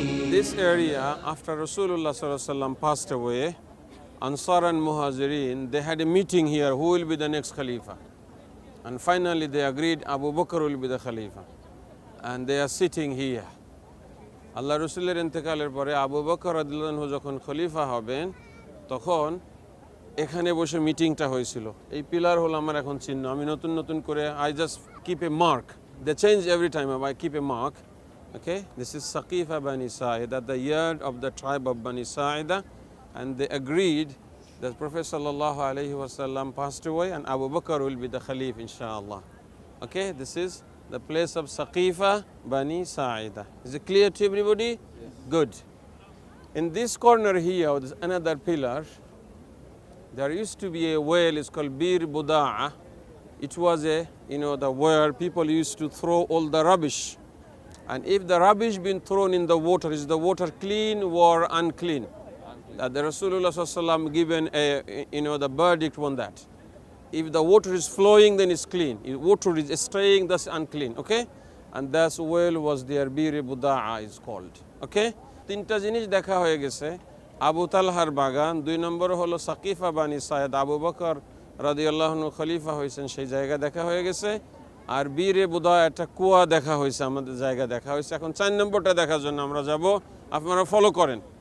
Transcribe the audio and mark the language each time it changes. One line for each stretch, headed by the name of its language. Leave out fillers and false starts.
English: This area, after Rasulullah sallallahu alaihi wasallam passed away, Ansar and Muhajirin, they had a meeting here, who will be the next Khalifa? And finally they agreed Abu Bakr will be the Khalifa. And they are sitting here.
Bangla: আল্লাহ রসুলের ইন্তেকালের পরে আবু বকর রাদিয়াল্লাহু আনহু যখন খলিফা হবেন তখন এখানে বসে মিটিংটা হয়েছিল। এই পিলার হলো আমার এখন চিহ্ন। আমি নতুন নতুন করে
English: I just keep a mark. They change every time, I keep a mark. Okay, this is Saqifa Bani Sa'ida, the yard of the tribe of Bani Sa'ida, and they agreed that Prophet sallallahu alaihi wasallam passed away and Abu Bakr will be the Khalif inshallah. Okay, this is the place of Saqifa Bani Sa'ida. Is it clear to everybody? Yes. Good. In this corner here, there's another pillar. There used to be a well, it's called Bir Buda'a. It was the where people used to throw all the rubbish. And if the rubbish been thrown in the water, is the water clean or unclean? The Rasulullah sallallahu alaihi wasallam given the verdict on that. If the water is flowing, then it's clean. If water is staying, that's unclean. Okay? And that's well was their Bir Budaa is called.
Bangla: Okay? তিনটা জিনিস দেখা হয়ে গেছে। আবু তালহার বাগান, 2 নম্বর হলো সাকিফা বানি সায়েদ, আবু বকর রাদিয়াল্লাহু আনহু খলিফা হয়েছেন, সেই জায়গা দেখা হয়ে গেছে। আর বীরে বুদা একটা কুয়া দেখা হয়েছে, আমাদের জায়গা দেখা হয়েছে। এখন 4 নম্বরটা দেখার জন্য আমরা যাব, আপনারা ফলো করেন।